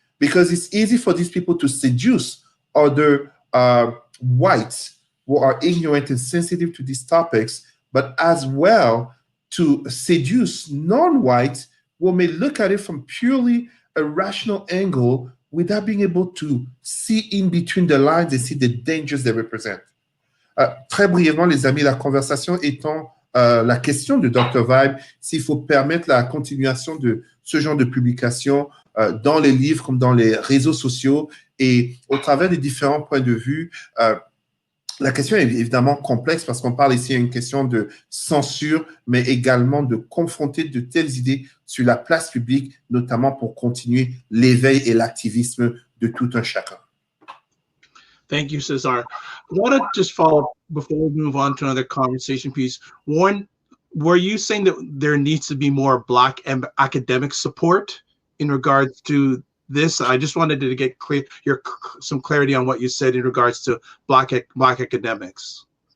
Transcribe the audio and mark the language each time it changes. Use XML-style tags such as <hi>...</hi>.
<en>Because it's easy for these people to seduce other whites who are ignorant and sensitive to these topics, but as well to seduce non-whites who may look at it from purely a rational angle without being able to see in between the lines and see the dangers they represent.</en> <fr>Très brièvement, les amis, la conversation étant la question de Dr. Vibe, s'il faut permettre la continuation de ce genre de publication dans les livres comme dans les réseaux sociaux et au travers des différents points de vue. La question est évidemment complexe parce qu'on parle ici d'une question de censure, mais également de confronter de telles idées sur la place publique, notamment pour continuer l'éveil et l'activisme de tout un chacun.</fr> <en>Thank you, Cesar. I want to just follow up before we move on to another conversation piece. Warren, were you saying that there needs to be more Black academic support in regards to this? I just wanted to get some clarity on what you said in regards to Black academics.</en>